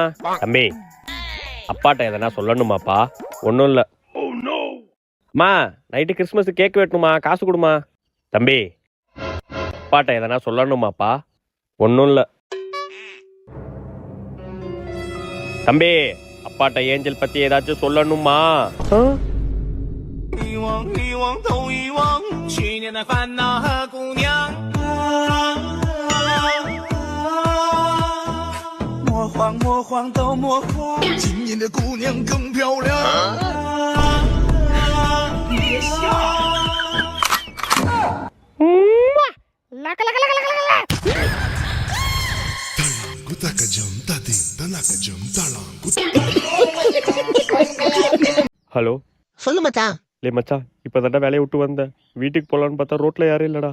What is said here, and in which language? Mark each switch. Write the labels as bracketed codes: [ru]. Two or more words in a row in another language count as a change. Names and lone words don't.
[ta] தம்பி, அப்பாட்ட எதனா சொல்லணுமாப்பா? ஒன்றும் இல்லை. மா, நைட்டு கிறிஸ்மஸ் கேக் வெட்டணுமா? காசு கொடுமா. தம்பி, அப்பாட்ட எதனா சொல்லணுமாப்பா? ஒன்றும் இல்லை. தம்பி, அப்பாட்ட ஏஞ்சல் பத்தி ஏதாச்சும் சொல்லணுமா? [zh] 一望一望头一望，去年的烦恼和姑娘。魔幻魔幻都魔幻，今年的姑娘更漂亮。别笑。 [ta] ஹலோ, சொல்லு மச்சான். லே மச்சான், இப்பதான்டா வேலையை விட்டு வந்தேன். வீட்டுக்கு போலான்னு பார்த்தா ரோட்ல யாரும் இல்லடா.